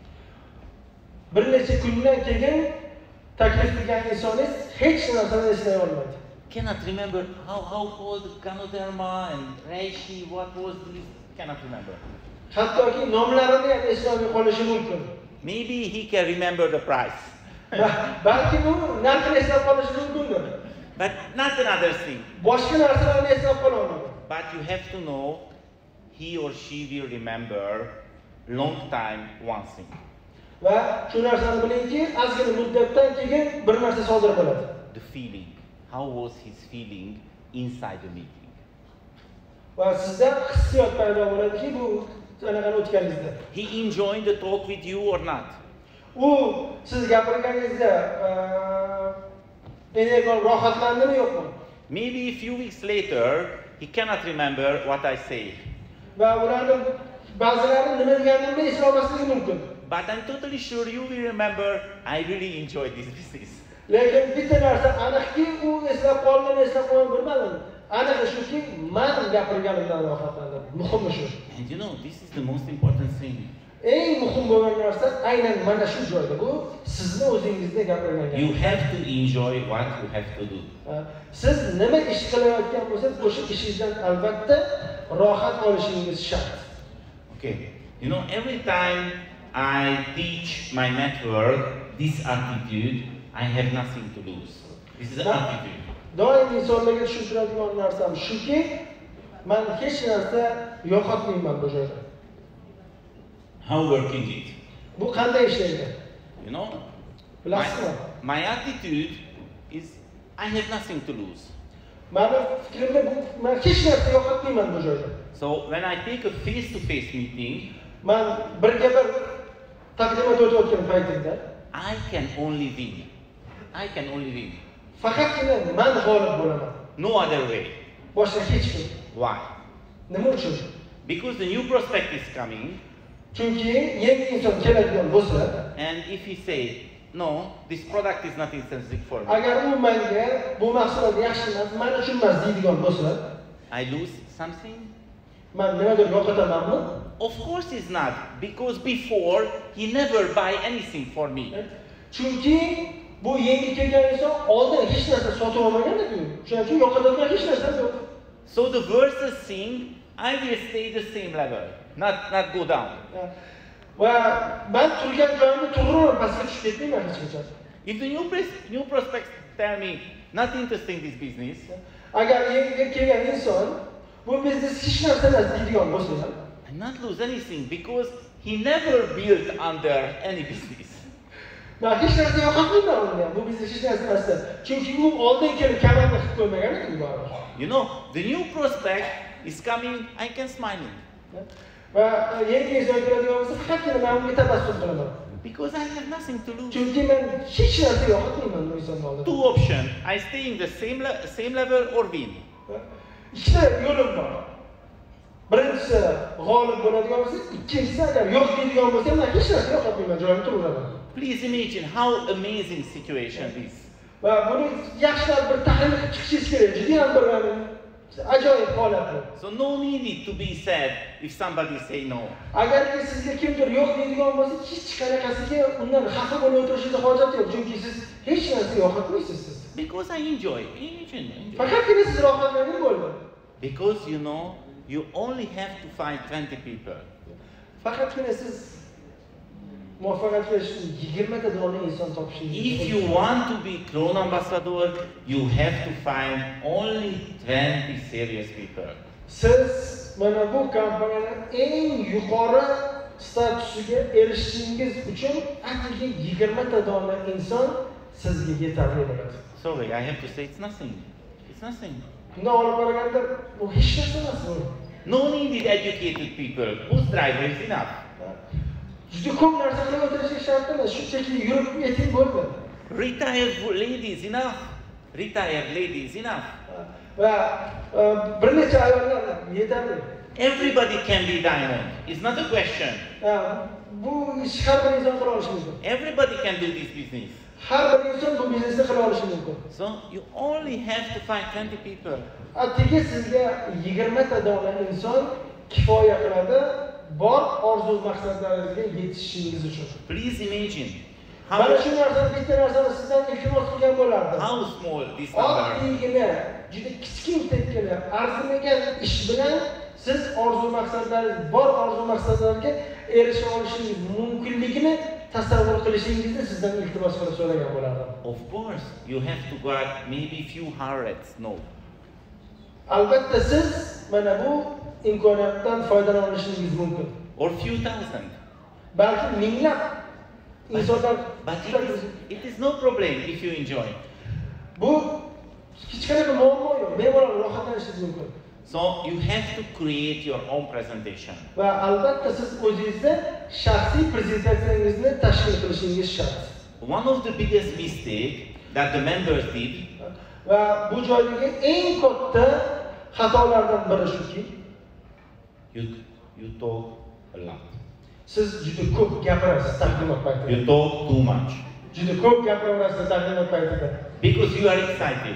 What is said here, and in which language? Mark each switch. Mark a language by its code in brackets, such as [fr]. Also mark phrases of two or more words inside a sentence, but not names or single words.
[uz] Bir necha kundan keyin taklif qilgan insonningiz hech narsani eslay olmaydi. [en] Cannot remember how called Ganoderma and Reishi, what was this, cannot remember. [uz] Hattoki nomlarini ham eslay qolishi mumkin. [en] Maybe he can remember the price. [uz] Balki u narxini eslab qolishi mumkindir. [en] But not another thing. [uz] Boshqa narsalarni eslab qoladi. [en] But you have to know he or she will remember long time one thing. [uz] Va shu narsani bilingki, ozgina muddatdan keyin bir narsa sodir bo'ladi. [en] The feeling. How was his feeling inside the meeting? [uz] Va sizda hissiyot paydo bo'ladiki, bu sanaqani o'tganingizda. [en] He enjoyed the talk with you or not? [uz] U siz gapirganingizda menga rohatlandimi yo'qmi? [en] Maybe a few weeks later he cannot remember what I say. [uz] Va ularning ba'zilari nima deganimni eslay olmasligi mumkin. [en] But I'm totally sure you will remember I really enjoyed this business. [uz] Lekin bitta narsa aniqki, u eslab qolgan, eslab qolgan bilmadim. Aniq shuki, men gapirganimdan rohatlandim. Muhimi shu. [en] And you know, this is the most important thing. [uz] Eng muhim bo'lgan narsa aynan mana shu joyda. Bu sizni o'zingizda gapirgan. [en] You have to enjoy what you have to do. [uz] Siz nima ish qilayotgan bo'lsangiz, o'sha ishingizdan albatta rohat olishingiz shart. [en] Okay. You know, every time I teach my network this attitude, I have nothing to lose. This is an attitude. [uz] Doim insonlarga tushuntiradigan narsam shuki, men hech narsa yo'qotmayman bu joyda. [en] How working it? [uz] Bu qanday ishlaydi? [en] You know? My attitude is I have nothing to lose. [uz] Meni fikrimda bu men hech narsa yo'qotmayman bu joyda. [en] So when I take a face-to-face meeting, [uz] Men birga bir taqdimot o'tayotgan paytimda [en] I can only win. I can only win. [uz] Faqatgina men g'olib bo'laman. [en] No other way. [uz] Boshqa hech kim. [en] Why? [uz] Nima uchun? [en] Because the new prospect is coming. [uz] Chunki yangi inson keladigan bo'lsa, [en] And if he say, no, this product is not intrinsic for me, [uz] agar u menga bu mahsulot yaxshi emas, men uchun emas deydigan bo'lsa, [en] I lose something? [uz] men nimadir yo'qotamanmi? [en] Of course he's not, because before he never buy anything for me. [uz] Chunki bu yangi kelgan inson oldin hech narsa sotib olmagan-ku. Shuning uchun yo'qotadigan hech narsa yo'q. [en] So the verses sing, I will stay the same level, not go down. [uz] Va men turgan joyimda to'g'ri pastga tushib ketmayman hech qachon. [en] If the new prospects tell me not interesting this business, [uz] Agar yangi kelgan inson bu biznes hech narsa emas deydigan bo'lsa, [en] I not lose anything because he never built under any business. [uz] men hech narsa yo'qotmayman unga. Bu biznes hech narsa emas. Chunki u oldin kelib komanda qilib qo'ymagan-ku baribir. [en] You know, the new prospect is coming, I can smile. [uz] Va yangi inson keladigan bo'lsa, faqatgina men unga tabassum qilaman. [en] Because I have nothing to lose. [uz] Chunki men hech narsa yo'qotmayman bu inson oldida. [en] Two options, I stay in the same level or win. [uz] Ikkita yo'lim bor. Birinchisi g'olib bo'ladigan bo'lsa, ikkinchisi agar yo'q deydigan bo'lsa, men hech narsa yo'qotmayman, joyimda turaman. [en] Please imagine how amazing situation this. [uz] Va buni yaxshilab bir tahlil qilib chiqishingiz kerak. Juda ham bir ajoyib holat bu. [en] So no need to be sad if somebody say no. [uz] Agarki sizga kimdir yo'q deydigan bo'lsa, hech qanaqasiga undan xafa bo'lib o'tirishingiz hojat yo'q, chunki siz hech narsa yo'qotmaysiz siz. [en] Because I enjoy. [uz] Faqatgina siz rohatlaning bo'ldi. [en] Because you know, you only have to find 20 people. [uz] Faqatgina siz muvaffaqiyatga erishishni 20 ta dona inson topishingiz. [en] If you want to be Crown Ambassador, you have to find only 20 serious people. [uz] Siz mana bu kompaniyaning eng yuqori statusiga erishishingiz uchun atigi 20 ta dona inson sizga yetarli bo'ladi. [en] Sorry, I have to say it's nothing. It's nothing. [uz] Bundan olib qaraganda bu hech narsa emas bu. [en] No needed educated people. Whose driver is enough? [uz] Juda ko'p narsa qilib o'tirish shart emas, shunchaki yurib yeting bo'ldi. [en] Retired ladies enough. Retired ladies enough. [uz] Va bir necha ayollar yetarli. [en] Everybody can be diamond. It's not a question. [uz] Bu ish har bir inson qila olishi mumkin. [en] Everybody can do this business. [uz] Har bir inson bu biznesni qila olishi mumkin. [en] So you only have to find 20 people. [uz] Atigi sizga 20 ta dona inson kifoya qiladi. Bor orzu maqsadlaringizga yetishishingiz uchun. [en] Please imagine [uz] mana shu narsani bitta narsani sizdan iltimos qilgan bo'lardim. [en] How small this number. [uz] Oddiygina, juda kichkina arzimagan ish bilan siz orzu maqsadlaringiz, bor orzu maqsadlarga erisha olishingiz mumkinligini tasavvur qilishingizni sizdan iltimos qilib so'ragan bo'lardim. [en] Of course, you have to got maybe few hundreds. No. [uz] Albatta siz mana bu imkoniyatdan foydalanishingiz mumkin. [en] Or few thousand. [uz] Balki minglab insonlar. [en] But it is no problem if you enjoy. [uz] Bu hech qanaqa muammo yo'q. Bemalol rohatlanishingiz mumkin. [en] So you have to create your own presentation. [uz] Va albatta siz o'zingizda shaxsiy prezentatsiyangizni tashkil qilishingiz shart. [en] One of the biggest mistake that the members did. [uz] Va bu joydagi eng katta xatolardan biri shuki, [en] you talk a lot. [uz] Siz juda ko'p gapirasiz taqdimot paytida. [en] You talk too much. [uz] Juda ko'p gapiraverasiz taqdimot paytida. [en] Because you are excited.